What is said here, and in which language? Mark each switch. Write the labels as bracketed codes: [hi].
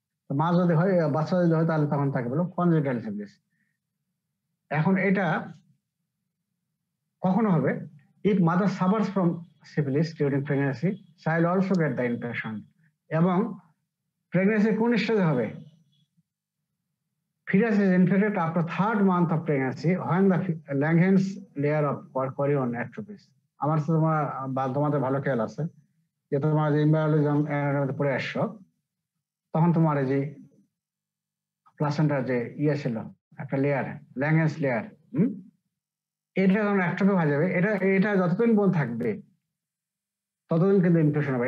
[bn] মা যদি হয়, বাচ্চা যদি হয়, তাহলে তখন তাকে বলো কনজেনিটাল সিফিলিস। এখন এটা কখনো হবে, [en] If mother suffers from syphilis during pregnancy, child also get the infection. [bn] এবং প্রেগন্যান্সি কোন স্টেজে হবে? [en] Fetus is infected after 3rd month of pregnancy when the Langerhans layer of chorion atrophies. [bn] আমার তোমাদের ভালো খেয়াল আছে যে তোমার যে ইম্বায়োলজিজম পড়ে আসছো, তখন তোমার এই যে প্লাসেন্টার যে ছিল একটা লেয়ার, ল্যাংহেন্স লেয়ার, এটা যখন অ্যাট্রফি হয়ে যাবে, এটা যতদিন বোন থাকবে ততদিন কিন্তু ইনফেকশন হবে।